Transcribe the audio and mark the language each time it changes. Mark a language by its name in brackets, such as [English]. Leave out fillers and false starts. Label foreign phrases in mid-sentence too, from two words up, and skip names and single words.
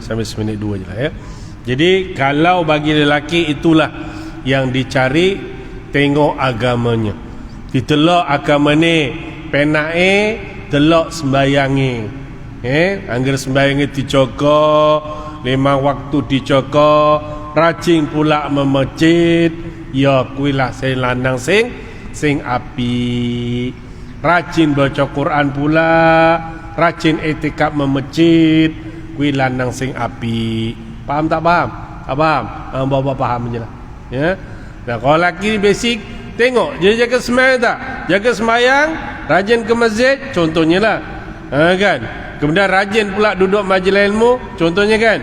[Malay] Sampai seminit 2 je lah ya. Jadi kalau bagi lelaki itulah yang dicari, tengok agamanya. Ditelok agama ni, [Javanese] penake telok sembayangi. Angger sembayangi dijaga, 5 waktu dijaga, [Malay] rajin pula memasjid, [Javanese] ya kuilah sing lanang sing api. [Malay] Rajin baca Quran pula, rajin etikap memasjid, [Javanese] kuwi lanang sing api. [Malay] Faham tak faham? Tak faham? Bapak faham je lah. Ya. Nah, kalau lelaki ni basic, tengok dia jaga sembahyang tak? Jaga sembahyang, rajin ke masjid, contohnya lah. Kan? Kemudian rajin pula duduk majlis ilmu, contohnya kan?